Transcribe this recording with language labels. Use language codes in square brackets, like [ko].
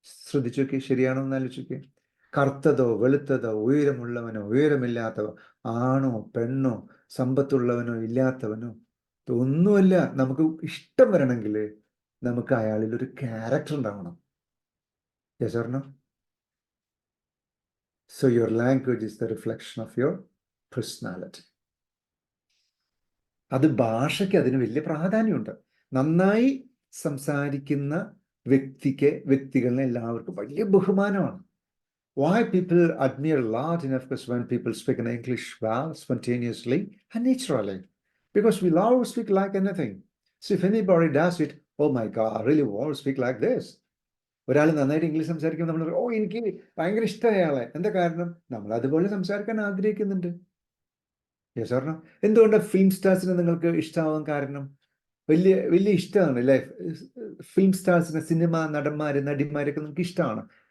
[ml] ശ്രദ്ധിച്ചു നോക്കി, ശരിയാണോ എന്ന് ആലോചിക്കുക. കറുത്തതോ വെളുത്തതോ ഉയരമുള്ളവനോ ഉയരമില്ലാത്തവോ ആണോ പെണ്ണോ സമ്പത്തുള്ളവനോ ഇല്ലാത്തവനോ ഒന്നുമല്ല, നമുക്ക് ഇഷ്ടം വരണമെങ്കിൽ നമുക്ക് അയാളിൽ ഒരു ക്യാരക്ടർ ഉണ്ടാവണം. [en] Yes or no? So your language is the reflection of your personality. [ml] അത് ഭാഷയ്ക്ക് അതിന് വലിയ പ്രാധാന്യമുണ്ട്. നന്നായി സംസാരിക്കുന്ന വ്യക്തികളിനെ എല്ലാവർക്കും വലിയ ബഹുമാനമാണ്. [en] Why people admire a lot in, of course, when people speak in English well, spontaneously and naturally, because we love to speak like anything. So if anybody does it, oh my God, I really want to speak like this. [ml] ഒരാൾ നന്നായിട്ട് English സംസാരിക്കുമ്പോൾ നമ്മൾ പറയും, ഓ എനിക്ക് ഭയങ്കര ഇഷ്ടമായ അയാളെ. എന്താ കാരണം? നമ്മൾ അതുപോലെ സംസാരിക്കാൻ ആഗ്രഹിക്കുന്നുണ്ട്. [en] Yes or no? [ml] എന്തുകൊണ്ടാണ് ഫിലിം സ്റ്റാർസിനെ നിങ്ങൾക്ക് ഇഷ്ടമാവാൻ കാരണം? വലിയ വലിയ ഇഷ്ടമാണ് അല്ലേ? ഫിലിം സ്റ്റാർസിനെ, സിനിമ നടന്മാര് നടിമാരൊക്കെ നമുക്ക് ഇഷ്ടമാണ്.